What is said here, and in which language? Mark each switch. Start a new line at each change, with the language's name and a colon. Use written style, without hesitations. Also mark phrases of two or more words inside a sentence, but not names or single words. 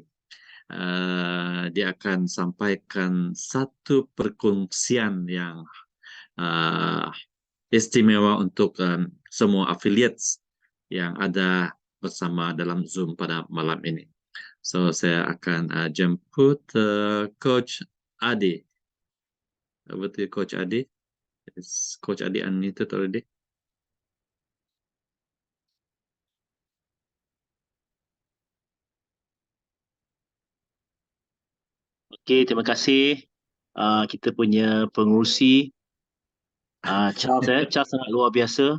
Malay: Dia akan sampaikan satu perkongsian yang istimewa untuk semua affiliates yang ada bersama dalam Zoom pada malam ini. So, saya akan jemput Coach Ade.
English: Over to Coach Ade. Is Coach Ade unmuted already?
Malay: Okey, terima kasih. Kita punya pengurusi Charles, Charles sangat luar biasa.